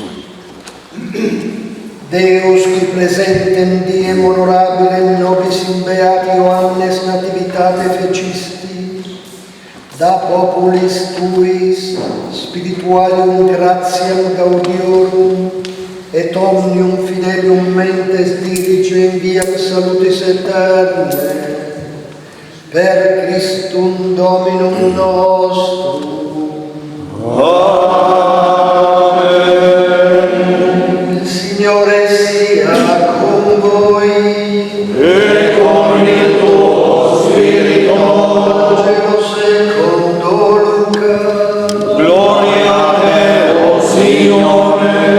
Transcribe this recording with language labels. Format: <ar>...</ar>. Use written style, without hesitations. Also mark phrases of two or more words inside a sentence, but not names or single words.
<la>Deus qui presentem diem honorabilem nobis in beati Ioannes nativitate fecisti, da populis tuis spiritualium gratiam gaudiorum, et omnium fidelium mentes dirige in viam salutis eterne, per Christum Dominum nostrum. Amen.</la> <it>Il Signore sia con voi. E con il tuo spirito. Vangelo secondo Luca. Gloria a te, o Signore.</it>